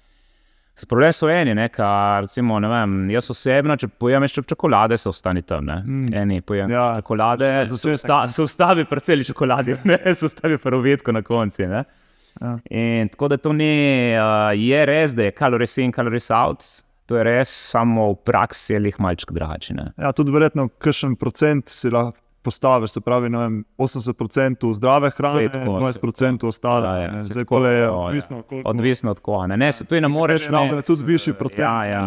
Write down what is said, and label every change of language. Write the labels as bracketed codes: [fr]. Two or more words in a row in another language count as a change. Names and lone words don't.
[sl] Problem so eni, ne, kar recimo, ne vem, jaz osebno, če pojem še čokolade, se ostani tam, ne. Eni pojem čokolade, se ustavi pri celi čokoladi, ne, se ustavi prvo vedko na konci, ne. In tako da to ni, je res, da je [en] calories in calories out, [sl] to je res, samo v praksi je lih malček drugače. Ja, tudi verjetno kakšen procent si lahko postaviš, se pravi, ne vem, 80% zdrave hrane, 20% ostale. Zdaj, kole je odvisno, koliko... Odvisno od koga, ne, se tu ne moreš... Tudi višji procent.